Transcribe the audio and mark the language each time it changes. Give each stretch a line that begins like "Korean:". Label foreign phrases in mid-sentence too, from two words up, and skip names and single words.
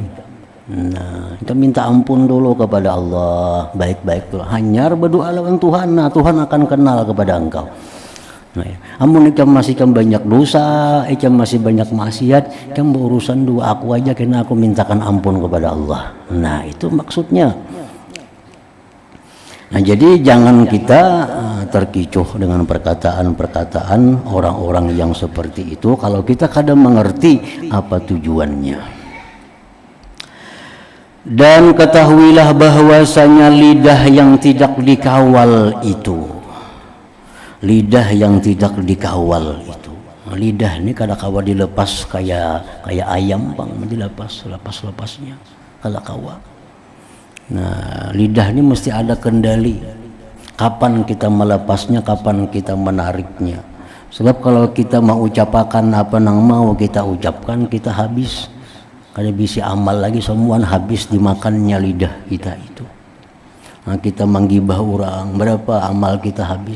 Indonesian: Nah, kita minta ampun dulu kepada Allah, baik-baik dulu.
Banjar: Hanyar berdoa lawan Tuhan, nah Tuhan akan kenal kepada engkau.
Indonesian: Nah, ya.
Banjar: Amun ikam masih banyak dosa, ikam masih banyak maksiat, ikam berurusan dua aku aja karena aku mintakan ampun kepada Allah.
Indonesian: Nah, itu maksudnya. Nah, jadi jangan kita terkecoh dengan perkataan-perkataan orang-orang yang seperti itu kalau kita kadang mengerti apa tujuannya. Dan ketahuilah bahwasanya lidah yang tidak dikawal itu, lidah yang tidak dikawal itu, lidah ini
Banjar: kada kawa dilepas kayak ayam bang, dilepas-lepasnya kada kawa.
Indonesian: Nah, lidah ini mesti ada kendali. Kapan kita melepasnya, kapan kita menariknya. Sebab kalau kita mau ucapakan apa yang mau kita ucapkan, kita habis. Kada bisa amal lagi, semua habis dimakannya lidah kita itu. Nah, kita menggibah orang, berapa amal kita habis.